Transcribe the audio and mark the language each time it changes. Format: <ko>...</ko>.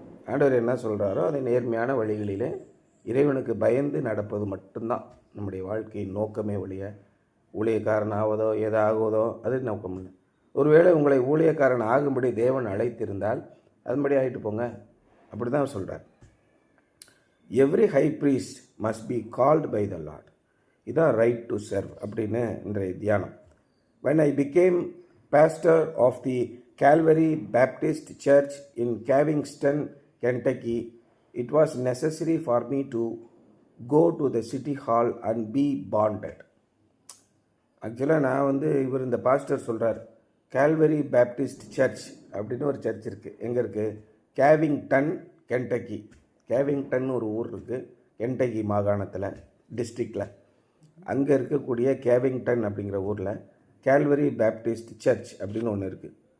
<ta>ஆண்டவர் என்ன சொல்கிறாரோ அதை நேர்மையான வழிகளிலே இறைவனுக்கு பயந்து நடப்பது மட்டும்தான் நம்முடைய வாழ்க்கையின் நோக்கமே ஒழிய ஊழியக்காரன் ஆவதோ எதாகுவதோ அது நோக்கம் இல்லை. ஒருவேளை உங்களை ஊழியக்காரன் ஆகும்படி தேவன் அழைத்திருந்தால் அதுபடி ஆகிட்டு போங்க, அப்படி தான் சொல்கிறார்.</ta> <en>Every high priest must be called by the lord. இதான் right to serve</en> <ta>அப்படின்னு இன்றைய தியானம்.</ta> <en>when I became pastor of the Calvary Baptist Church in Cavington, Kentucky, it was necessary for me to go to the city hall and be bonded.</en> <ta>ஆக்சுவலாக நான் இவர் இந்த pastor சொல்கிறார், Calvary Baptist search அப்படின்னு ஒரு சர்ச் இருக்குது. எங்கே இருக்குது? கேவிங்டன், கென்டக்கி. கேவிங்டன் ஒரு ஊர் இருக்குது கென்டக்கி மாகாணத்தில், டிஸ்ட்ரிக்டில். அங்கே இருக்கக்கூடிய கேவிங்டன் அப்படிங்கிற ஊரில் கால்வரி பேப்டிஸ்ட் சர்ச் அப்படின்னு ஒன்று இருக்குது.</ta>